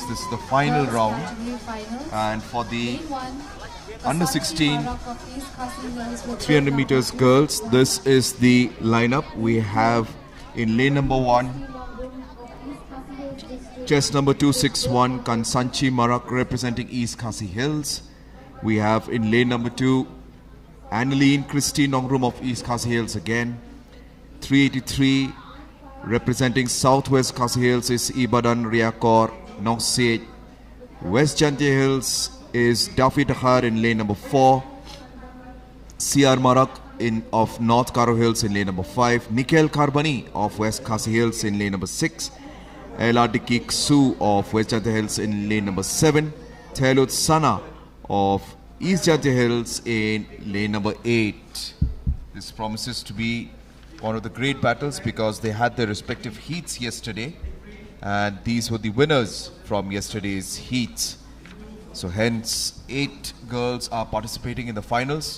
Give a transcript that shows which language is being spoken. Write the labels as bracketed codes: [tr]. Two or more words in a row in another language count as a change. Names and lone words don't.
[en] This is the final round, and for the under 16 300 meters girls, this is the lineup. We have in lane number 1 chest number 261 Kansanchi Marak representing East Khasi Hills. We have in lane number 2 Annaline Christine Nongrum of East Khasi Hills again. 383 representing Southwest Khasi Hills is Ibadan Riakor Nongset. West Janti Hills is Dafi Dakhar in lane number 4. CR Marak of North Karo Hills in lane number 5. Nikhil Karbani of West Khasi Hills in lane number 6. Eladiki Ksu of West Janti Hills in lane number 7. Telut Sana of East Janti Hills in lane number 8. This promises to be one of the great battles because they had their respective heats yesterday, and these were the winners from yesterday's heats. So hence 8 girls are participating in the finals.